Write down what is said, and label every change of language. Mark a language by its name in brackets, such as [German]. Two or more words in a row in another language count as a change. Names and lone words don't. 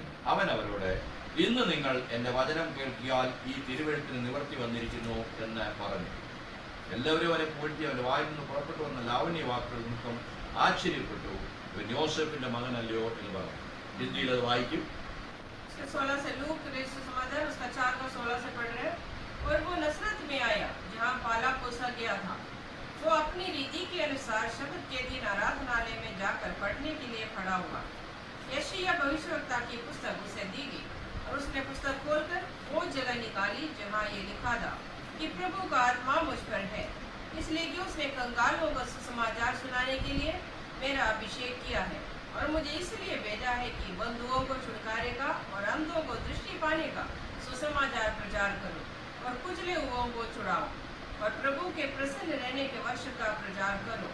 [Malayalam] അവൻ അവരോട്, ഇന്ന് നിങ്ങൾ എൻ്റെ വചനം കേൾക്കിയാൽ ഈ തിരുവെഴുത്തിന് നിവർത്തി വന്നിരിക്കുന്നു എന്ന് പറഞ്ഞു. എല്ലാവരും അവനെ പൂഴ്ത്തി അവൻ്റെ വായിൽ നിന്ന് പുറപ്പെട്ടു വന്ന ലാവണ്യ വാക്കുകൾ നിമിത്തം ആശ്ചര്യപ്പെട്ടു. ഇവൻ യോസേഫിന്റെ മകനല്ലയോ എന്ന് പറഞ്ഞു. ഹിന്ദിയിൽ അത് വായിക്കും. [Hindi] 16 से लूक समाचार उसका 4 और 16 से पढ़ रहे हैं। और वो नसरत में आया जहाँ पाला पोसा गया था। वो अपनी रीति के अनुसार शब्द के दिन आराधनालय में जाकर पढ़ने के लिए खड़ा हुआ। यशायाह भविष्यवक्ता की पुस्तक उसे दी गई और उसने पुस्तक खोलकर वो जगह निकाली जहाँ ये लिखा था कि प्रभु का आत्मा मुझ पर है, इसलिए कि उसने कंगालों को सुसमाचार सुनाने के लिए मेरा अभिषेक किया है और मुझे इसलिए भेजा है कि बंधुओं को छुटकारे का और अंधों को दृष्टि पाने का सुसमाचार प्रचार करो और कुचले हुओं को छुड़ाओ और प्रभु के प्रसन्न रहने के वर्ष का प्रचार करो।